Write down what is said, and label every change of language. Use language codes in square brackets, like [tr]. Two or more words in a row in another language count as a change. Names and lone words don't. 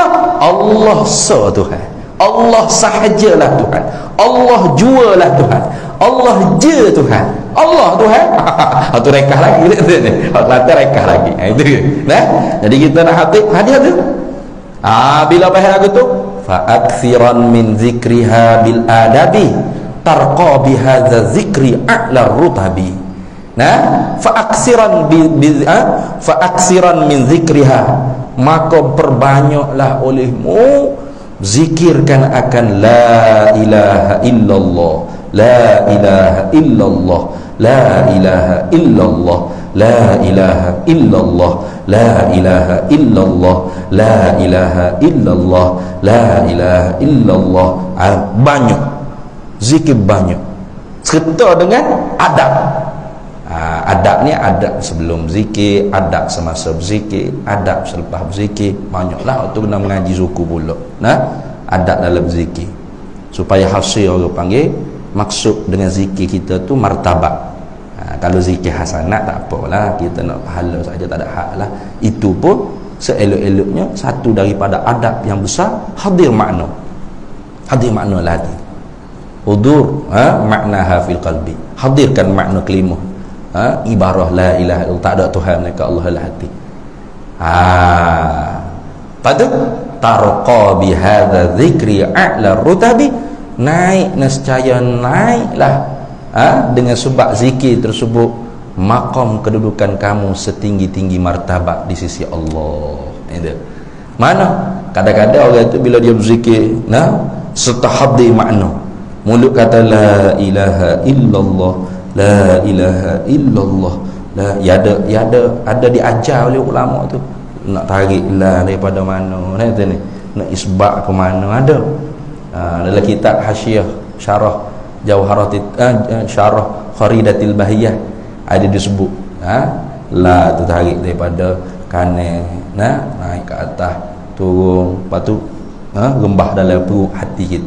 [ms] Allah Tuhan. Allah sahajalah Tuhan. Allah jualah Tuhan. Allah je Tuhan. Allah Tuhan. Tu rekah lagi. Nanti rekah lagi. Itu. Jadi kita nak hadiah tu. Bila faham lagu tu, [ar] فأكثرن من ذكرها بالأدب ترقى بهذا الذكر أعلى الرتب. فأكثرن من ذكرها, [ms] maka perbanyaklah olehmu zikirkan akan [ar] لا إله إلا الله، لا إله إلا الله، لا إله إلا الله، لا إله إلا الله، لا إله إلا الله، لا إله إلا الله، لا إله إلا الله. [ms] Banyak zikir, banyak serta dengan adab. Adab ni adab sebelum zikir, adab semasa berzikir, adab selepas berzikir. Banyaklah waktu kena mengaji suku pula. Adab dalam zikir. Supaya hasil orang panggil, maksud dengan zikir kita tu martabat. Kalau zikir hasanat tak apalah, kita nak pahala saja, tak ada hak lah. Itu pun seelok-eloknya satu daripada adab yang besar, hadir makna. Hadir makna lah hati. [ar] حضور معناها في القلب. [ms] Hadirkan makna kalimah. Ibarah [ar] لا إله إلا الله, [ms] tak ada Tuhan melainkan Allah dalam hati. [ar] Padu ترقى بهذا الذكر أعلى الرتب, [ms] naik nescaya naiklah dengan sebab zikir tersebut maqam kedudukan kamu setinggi-tinggi martabat di sisi Allah. Itu mana kadang-kadang orang itu bila dia berzikir serta hadir makna, mulut kata [ar] لا إله إلا الله, لا إله إلا الله, [ms] ya ada diajar oleh ulama tu nak tarik la daripada mana ni, nak isbat ke mana ada. Dalam kitab Hasyiah Syarah Jawharatit Syarah Kharidatil Bahiyah ada disebut la tu tarik daripada kanan naik ke atas, turun, lepas tu rembah dalam perut hati kita.